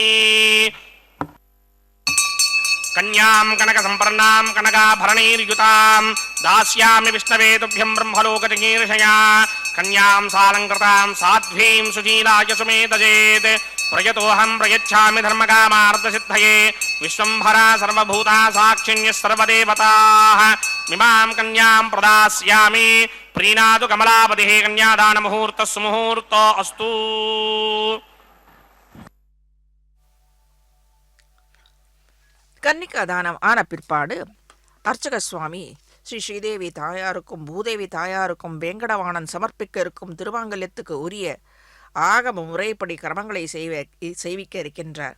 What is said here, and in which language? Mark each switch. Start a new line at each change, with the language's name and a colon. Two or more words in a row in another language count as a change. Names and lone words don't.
Sanskrit: कन्यां कनकसम्पन्नां कनकाभरणैर्युतां दास्यामि विष्णवे तुभ्यं ब्रह्मलोकजगीर्षया कन्यां सालङ्कृतां साध्वीं सुशीलाय सुमेधजेत् प्रयतोऽहं प्रयच्छामि धर्मकामार्थसिद्धये विश्वम्भरा सर्वभूता साक्षिण्यः सर्वदेवताः इमां कन्यां प्रदास्यामि प्रीणातु कमलापतिः कन्यादानमुहूर्तः सुमुहूर्तो अस्तु।
Tamil: கன்னிகா தானம் ஆன பிற்பாடு அர்ச்சக சுவாமி ஸ்ரீ ஸ்ரீதேவி தாயாருக்கும் பூதேவி தாயாருக்கும் வேங்கடவாணன் சமர்ப்பிக்க இருக்கும் திருவாங்கல்யத்துக்கு உரிய ஆகம முறைப்படி கிரமங்களை செய்விக்க இருக்கின்றார்.